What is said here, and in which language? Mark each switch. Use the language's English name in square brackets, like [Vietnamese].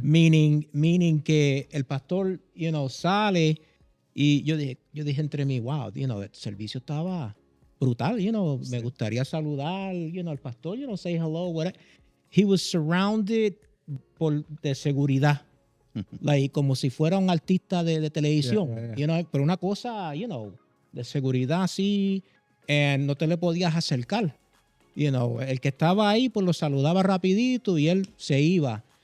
[Spanish] Meaning que el pastor, sale y yo dije entre mí, wow, el servicio estaba brutal, me gustaría saludar, al pastor, [English] say hello, whatever. He was surrounded [Spanish] de seguridad. Like, como si fuera un artista de televisión, [English] Yeah. [Spanish] Pero una cosa, de seguridad así, no te le podías acercar. El que estaba ahí, pues lo saludaba rapidito y él se iba.